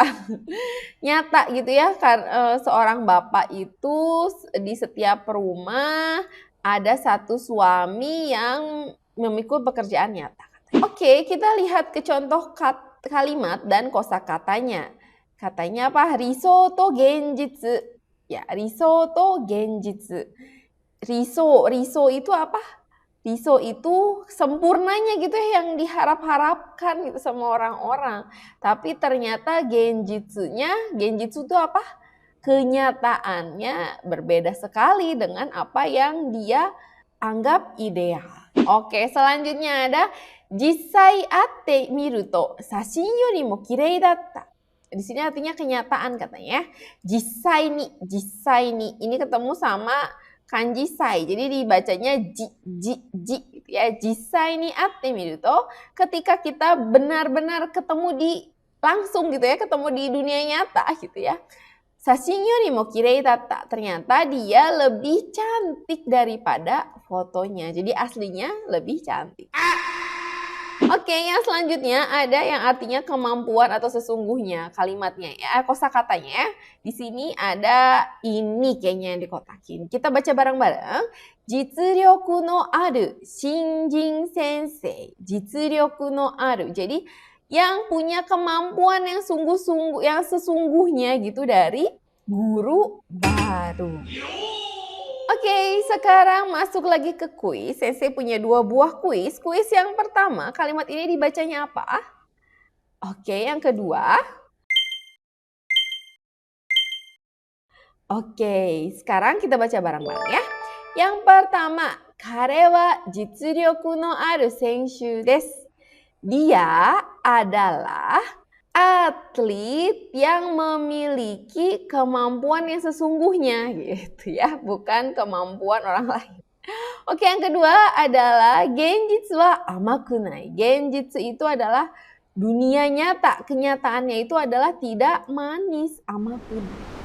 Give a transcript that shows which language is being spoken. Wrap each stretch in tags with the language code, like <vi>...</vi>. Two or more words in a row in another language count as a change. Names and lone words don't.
<id>Nyata gitu ya, seorang bapak itu di setiap rumah ada satu suami yang memikul pekerjaan nyata. Oke, kita lihat ke contoh kalimat dan kosakatanya. Katanya apa?</id> <ja>理想と現実. Ya, 理想と現実.</ja> <id>Riso itu apa? Riso itu sempurnanya gitu ya, yang diharap-harapkan gitu sama orang-orang. Tapi ternyata genjitsu itu apa? Kenyataannya berbeda sekali dengan apa yang dia anggap ideal. Oke, selanjutnya ada</id> <ja>実際会ってみると写真よりもきれいだった.</ja> <id>Di sini artinya kenyataan katanya ya.</id> <ja>実際に.</ja> <id>Ini ketemu sama kanji sai. Jadi dibacanya ji gitu ya.</id> <ja>実際に会ってみると,</ja> <id>ketika kita benar-benar ketemu langsung gitu ya, ketemu di dunia nyata gitu ya.</id> <ja>写真よりもきれいだった.</ja> <id>Ternyata dia lebih cantik daripada fotonya. Jadi aslinya lebih cantik. Oke, yang selanjutnya ada yang artinya kemampuan atau sesungguhnya kalimatnya ya, kosakatanya ya. Di sini ada ini kayaknya yang dikotakin. Kita baca bareng-bareng.</id> <ja>実力のある新人先生. 実力のある.</ja> <id>Jadi yang punya kemampuan yang sungguh-sungguh, yang sesungguhnya gitu dari guru baru. Oke, sekarang masuk lagi ke kuis. Sensei punya 2 buah kuis. Kuis yang pertama, kalimat ini dibacanya apa? Oke, yang kedua. Oke, sekarang kita baca bareng-bareng ya. Yang pertama,</id> <ja>彼は実力のある選手です.</ja> <id>Dia adalah atlet yang memiliki kemampuan yang sesungguhnya gitu ya, bukan kemampuan orang lain. Oke, yang kedua adalah</id> <ja>現実は甘くない.</ja> <id>Genjitsu itu adalah dunia nyata, kenyataannya itu adalah tidak manis, amakunai.</id>